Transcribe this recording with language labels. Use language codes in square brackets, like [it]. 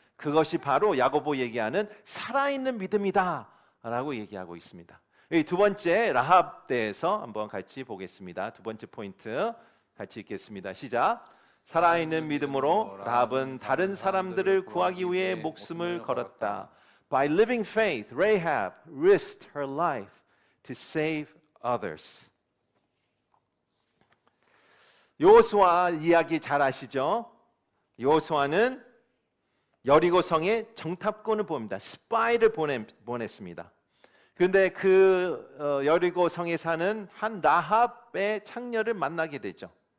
[ko] 그것이 바로 야고보 얘기하는 살아있는 믿음이다라고 얘기하고 있습니다. 두 번째 라합 대해서 한번 같이 보겠습니다. 두 번째 포인트 같이 읽겠습니다. 시작. 살아있는 믿음으로 라합은 다른 사람들을 구하기 위해 목숨을 걸었다. [en] By living faith, Rahab risked her life to save others. [ko] 여호수아 이야기 잘 아시죠? 여호수아는 여리고성에 정탐꾼을 보냅니다. 스파이를 보냈습니다. 그런데 그 여리고성에 사는 한 라합의 창녀를 만나게 되죠.